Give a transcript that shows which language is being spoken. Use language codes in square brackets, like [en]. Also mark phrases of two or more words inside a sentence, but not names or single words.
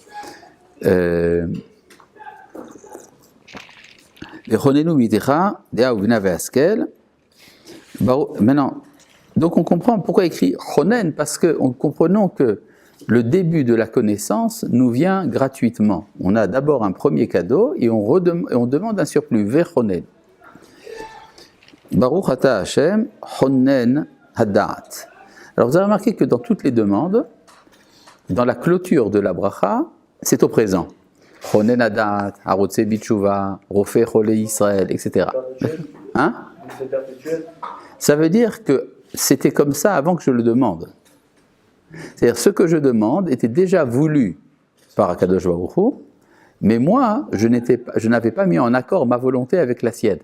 [fr] Maintenant, donc on comprend pourquoi écrit chonen, parce que comprenons que le début de la connaissance nous vient gratuitement. On a d'abord un premier cadeau et on demande un surplus, vechonen. [he] ברוך אתה ה' חונן הדעת. [fr] Alors vous avez remarqué que dans toutes les demandes, dans la clôture de la bracha, c'est au présent. [he] חונן הדעת הרוצה בתשובה רופא חולי ישראל, [fr] etc. Hein? Ça veut dire que c'était comme ça avant que je le demande. C'est-à-dire, ce que je demande était déjà voulu par [he] הקדוש ברוך הוא, [fr] mais moi, je n'avais pas mis en accord ma volonté avec la sienne.